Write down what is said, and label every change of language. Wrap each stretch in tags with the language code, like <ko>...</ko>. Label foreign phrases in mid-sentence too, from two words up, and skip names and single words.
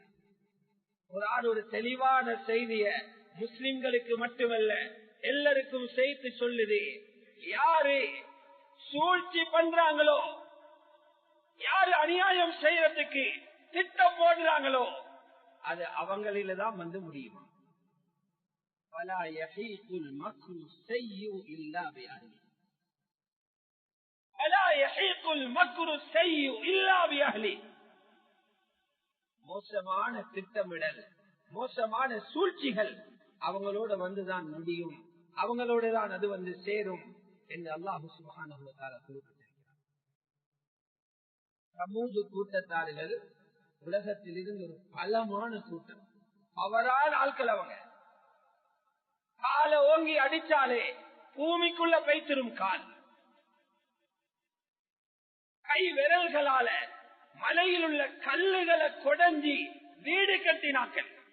<ta>குர்ஆன் ஒரு தெளிவான செய்திய முஸ்லிம்களுக்கு மட்டுமல்ல எல்லாருக்கும் சேர்த்து சொல்லுது. யாரு சூழ்ச்சி பண்றாங்களோ, யாரு அநியாயம் செய்யறதுக்கு திட்டம் போடுறாங்களோ அது அவங்களில தான் வந்து முடியுமா.</ta> <ar>ولا يحيق المكر السيء إلا بأهله. ولا يحيق المكر السيء إلا بأهله.</ar> <ta>மோசமான திட்டமிடல், மோசமான சூழ்ச்சிகள் அவங்களோட வந்துதான் முடியும், அவங்களோட தான் அது வந்து சேரும் என்று அல்லாஹ்</ta> <ar>سبحانه وتعالى</ar> <ta>குறிப்பிட்டிருக்கிறார். சமூக கூட்டத்தார்கள் உலகத்தில் இருந்து ஒரு பலமான கூட்டம், அவரால் ஆட்கள், அவங்க காலை ஓங்கி அடிச்சாலே பூமிக்குள்ள வைத்திரும் கால், கை விரல்களால மலையில் உள்ள கல்லுகளை கொடைஞ்சி வீடு கட்டினாக்கள்.</ta>